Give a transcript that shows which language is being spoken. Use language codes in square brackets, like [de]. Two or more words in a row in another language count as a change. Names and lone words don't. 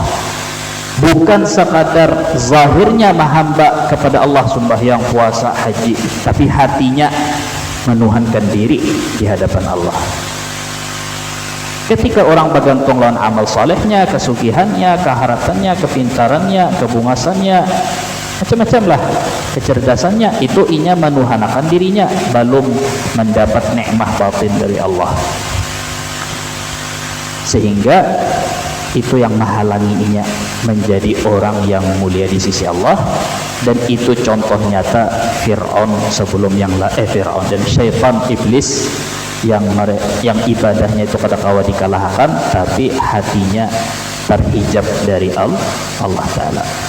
[id] Bukan sekadar zahirnya menghamba kepada Allah sembahyang, puasa, haji, tapi hatinya menuhankan diri di hadapan Allah. [bjn] Ketika orang bergantung lawan amal salehnya, kesugihannya, keharatannya, kepintarannya, kebungasannya, macam-macam lah kecerdasannya, itu inya menuhanakan dirinya, belum mendapat nikmat batin dari Allah, sehingga itu yang menghalangi inya menjadi orang yang mulia di sisi Allah. [id] Dan itu contoh nyata Fir'aun sebelum Fir'aun dan syaitan iblis yang ibadahnya itu kadang-kala dikalahkan, tapi hatinya terhijab dari Allah Ta'ala.